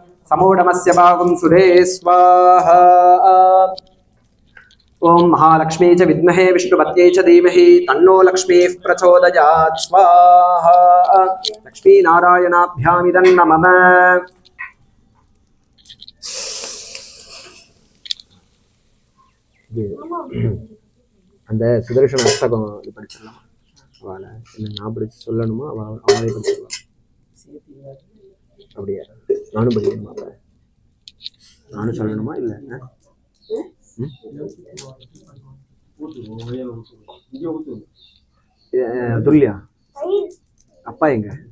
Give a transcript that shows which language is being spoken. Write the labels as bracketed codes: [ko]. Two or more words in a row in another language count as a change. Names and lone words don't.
[sa] समूढमस्य भागं सुरे स्वाहा ओम महालक्ष्मी च विद्महे विष्णुपत्यै च धीमहि तन्नो लक्ष्मीः प्रचोदयात् स्वाहा लक्ष्मी नारायणाभ्यामिदं नमः [ta] அந்த சுதர்சன அஷ்டகம் இது படிச்சிடலாம் அவளை இல்லை நான் படிச்சு சொல்லணுமா அவளே படிச்சிடலாம் அப்படியா நானும் படிக்கணுமா அவளை நானும் சொல்லணுமா இல்லை துல்லியா அப்பா எங்க